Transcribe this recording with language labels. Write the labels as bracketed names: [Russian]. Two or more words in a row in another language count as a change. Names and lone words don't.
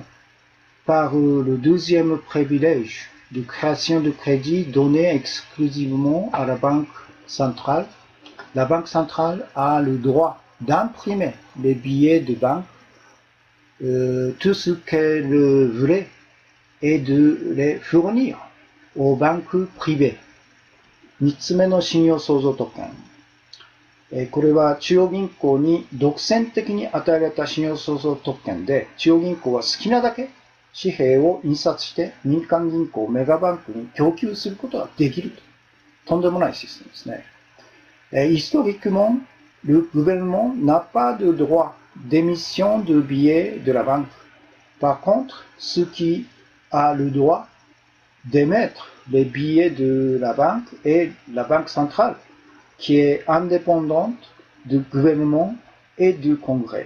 [French] Par le deuxième privilège de création de crédit donné exclusivement à la Banque centrale, la Banque centrale a le droit d'imprimer les billets de banque, tout ce qu'elle voulait et de les fournir aux banques privées. [Japanese] 3 つ目の信用創造特権。これは中央銀行に独占的に与えられた信用創造特権で、中央銀行は好きなだけ紙幣を印刷して民間銀行メガバンクに供給することができると。とんでもないシステムですね。 [French] Historiquement, le gouvernement n'a pas de droit d'émission de billets de la banque. Par contre, ce qui a le droit d'émettre les billets de la banque est la banque centrale, qui est indépendante du gouvernement et du Congrès.